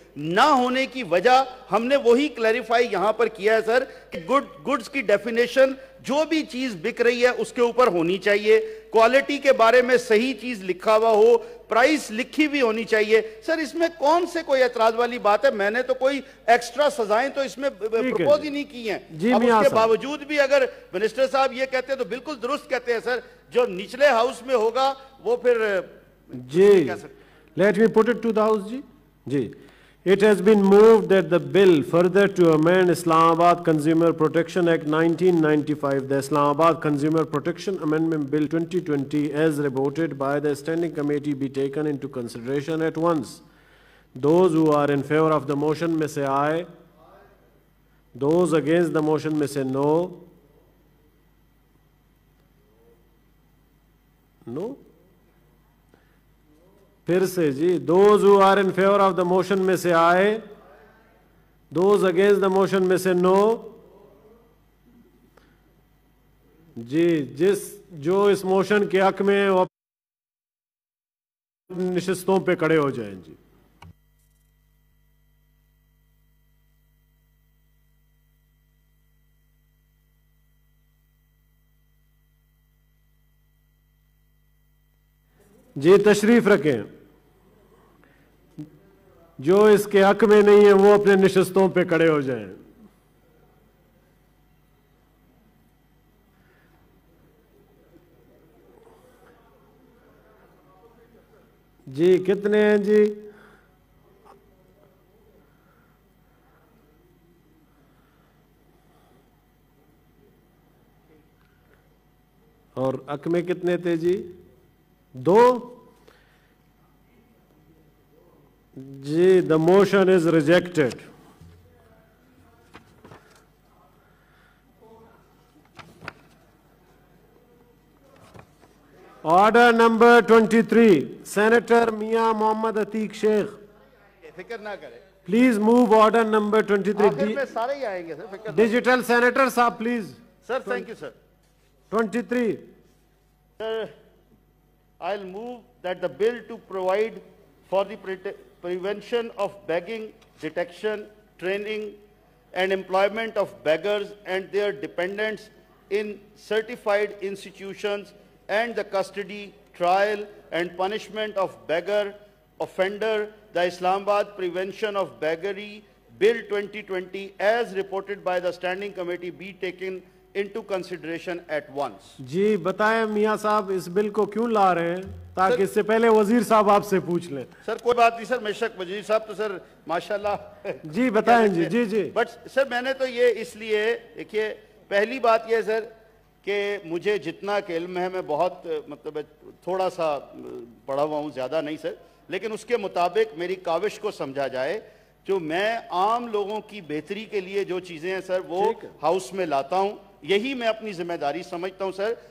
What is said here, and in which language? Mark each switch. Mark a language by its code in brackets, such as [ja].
[ur] نہ ہونے کی وجہ ہم نے وہی کلیریفائی یہاں پر کیا ہے سر کہ گڈز کی ڈیفینیشن جو بھی چیز بک رہی ہے اس کے اوپر ہونی چاہیے, کوالٹی کے بارے میں صحیح چیز لکھا ہوا ہو, پرائس لکھی بھی ہونی چاہیے. سر اس میں کون سے کوئی اعتراض والی بات ہے؟ میں نے تو کوئی ایکسٹرا سزائیں تو اس میں پروپوز ہی نہیں کی ہیں. اب اس کے باوجود بھی اگر منسٹر صاحب یہ کہتے ہیں تو بالکل درست کہتے ہیں سر. جو نچلے ہاؤس میں ہوگا وہ پھر [en] جی let me put it to the house. جی It has been moved that the bill further to amend Islamabad Consumer Protection Act 1995, the Islamabad Consumer Protection Amendment Bill 2020 as reported by the Standing Committee be taken into consideration at once. Those who are in favor of the motion may say aye. Those against the motion may say no. No? [ur] پھر سے جی, [en] those who are in favor of the motion [ur] میں سے آئے, [en] those against the motion میں سے no. [ur] جی جو اس motion کے حق میں وہ نشستوں پہ کھڑے ہو جائیں. جی تشریف رکھیں. جو اس کے حق میں نہیں ہے وہ اپنے نشستوں پہ کھڑے ہو جائیں. جی کتنے ہیں جی؟ اور حق میں کتنے تھے جی؟ 2. [en] جی the motion is rejected. Order number 23, Senator Mian Mohammad Atiq Sheikh. [ur] فکر نہ کریں. [en] Please move order number 23. [ur] آخر میں سارے ہی آئیں گے سر, فکر. [en] Digital Senator صاحب please. Sir thank you sir. 23. Sir, I'll move that the bill to provide for the prevention of begging, detection, training and employment of beggars and their dependents in certified institutions and the custody, trial and punishment of beggar offender, the Islamabad Prevention of Beggary Bill 2020 as reported by the Standing Committee be taken into consideration at once. [ur] جی بتائیں میاں صاحب اس بل کو کیوں لا رہے ہیں تاکہ اس سے پہلے وزیر صاحب آپ سے پوچھ لیں. سر کوئی بات نہیں سر, بے شک وزیر صاحب تو سر ماشاءاللہ. جی بتائیں جی. جی جی بٹ سر میں نے تو یہ اس لیے, دیکھیے پہلی بات یہ ہے سر کہ مجھے جتنا کہ علم ہے میں بہت مطلب تھوڑا سا پڑھا ہوا ہوں, زیادہ نہیں سر, لیکن اس کے مطابق میری کاوش کو سمجھا جائے جو میں عام لوگوں کی بہتری کے لیے جو چیزیں ہیں سر وہ ہاؤس میں لاتا ہوں, یہی میں اپنی ذمہ داری سمجھتا ہوں سر.